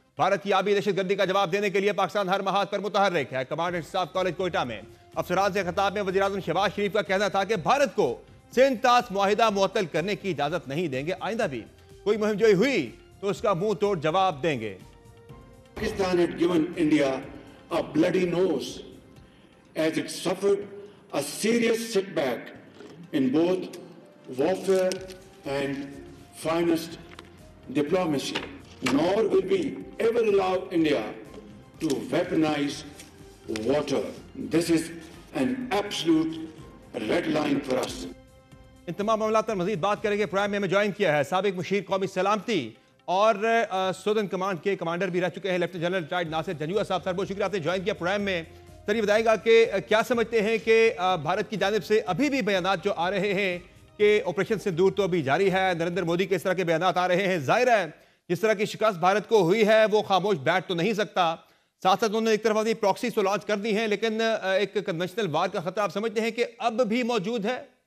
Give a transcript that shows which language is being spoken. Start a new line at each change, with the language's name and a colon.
Urdu: بھارت کی آبی دہشت گردی کا جواب دینے کے لیے پاکستان ہر محاذ پر متحرک ہے۔ کمانڈنٹ اسٹاف کالج کوئٹہ میں افسران سے خطاب میں وزیراعظم شہباز شریف کا کہنا تھا کہ بھارت کو سینتاس معاہدہ معطل کرنے کی اجازت نہیں دیں گے، آئندہ بھی کوئی مہم جوئی ہوئی تو اس کا منہ توڑ جواب دیں گے۔
English: Pakistan had given India a bloody nose as it suffered a serious setback in both warfare and finest diplomacy. Nor will we ever allow India to weaponize water. This is an absolute red line for us.
Urdu: ان تمام معاملات پر مزید بات کریں گے۔ Prime میں join کیا ہے سابق مشیر قومی سلامتی اور سودن کمانڈ کے کمانڈر بھی رہ چکے ہیں لیفٹیننٹ جنرل ریٹائرڈ ناصر جنجوعہ صاحب۔ سر بہت شکریہ آپ نے جوائن کیا پرائم میں۔ سر یہ بتائے گا کہ کیا سمجھتے ہیں کہ بھارت کی جانب سے ابھی بھی بیانات جو آ رہے ہیں کہ آپریشن سندور تو ابھی جاری ہے، نریندر مودی کے اس طرح کے بیانات آ رہے ہیں، ظاہر ہے جس طرح کی شکست بھارت کو ہوئی ہے وہ خاموش بیٹھ تو نہیں سکتا، ساتھ ساتھ انہوں نے ایک طرف اپنی پراکسیز تو لانچ کر دی ہیں، لیکن ایک کنونشنل وار کا خطرہ آپ سمجھتے ہیں کہ اب بھی موجود ہے؟